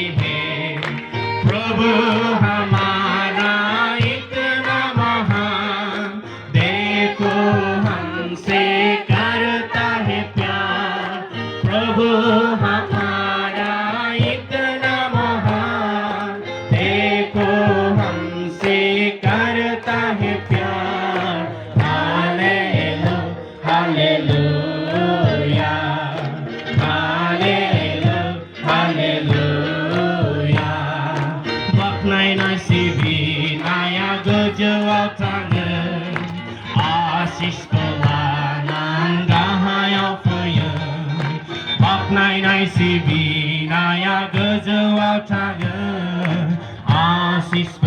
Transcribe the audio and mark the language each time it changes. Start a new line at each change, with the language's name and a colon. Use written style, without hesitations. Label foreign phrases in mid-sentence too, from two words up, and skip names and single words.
Hindi: है प्रभु हमारा इतना महान देखो हमसे करता है प्यार प्रभु हमारा इतना महान देखो हमसे करता है प्यार हालेलुया हालेलुया
Bodo: हालेलुया बाख्नायनाय सिबिनाया गोजौआव थाङो आशीषखौ लानानै गाहायाव फैयो बाख्नायनाय सिबिनाया गोजौआव थाङो आशीषखौ